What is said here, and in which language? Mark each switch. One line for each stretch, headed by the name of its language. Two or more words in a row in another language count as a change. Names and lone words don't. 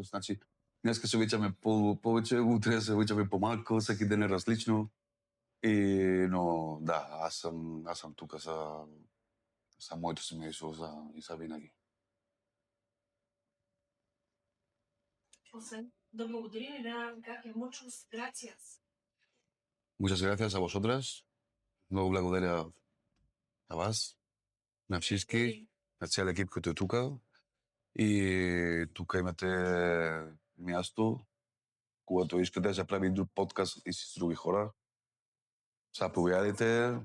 Bulgarian: Значи, днеска се обичаме повече, утре се обичаме по-малко, всеки ден е различно. Но да, аз съм тук за моето семейство и за винаги. Да благодарим и да кажем
Spanish: muchas gracias. Muchas gracias a vosotras.
Bulgarian: Много благодаря на вас, на всички, на целия екип, който е тук. И тук имате място, когато искате да се прави друг подкаст и с други хора. Заповядайте.